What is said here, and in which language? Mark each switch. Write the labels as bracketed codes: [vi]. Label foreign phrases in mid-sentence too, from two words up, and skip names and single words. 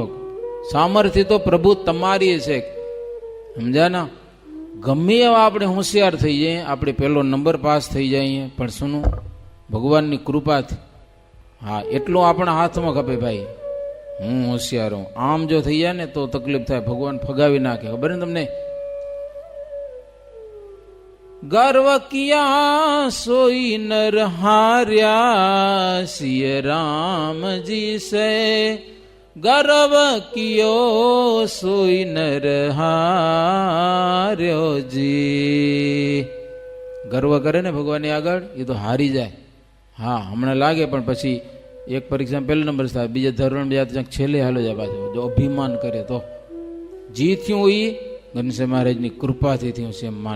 [gu] સામર્થ્ય તો પ્રભુ તમારી છે, સમજ્યા ને? ગમે એવા આપણે હોશિયાર થઈ જઈએ, આપણે પહેલો નંબર પાસ થઈ જઈએ, પણ શું? ભગવાનની કૃપાથી. હા, એટલું આપણા હાથમાં ખપે ભાઈ. હું હોશિયાર હું, આમ જો થઈ જાય ને તો તકલીફ થાય, ભગવાન ફગાવી નાખે. ખબર ને તમને? [hi] गर्व किया सोई नर हार्या, सिय राम जी से गर्व कियो सोई नर हार्यो જી. [gu] ગર્વ કરે ને ભગવાનની આગળ એ તો હારી જાય. હા, હમણાં લાગે પણ પછી એક પરીક્ષા પહેલો નંબર થાય, બીજા ધોરણ બીજા છેલ્લે હાલો જાય પાછો. જો અભિમાન કરે તો જી થયું એ ઘનશ્યામ મહારાજની કૃપાથી થયું છે એમ માને.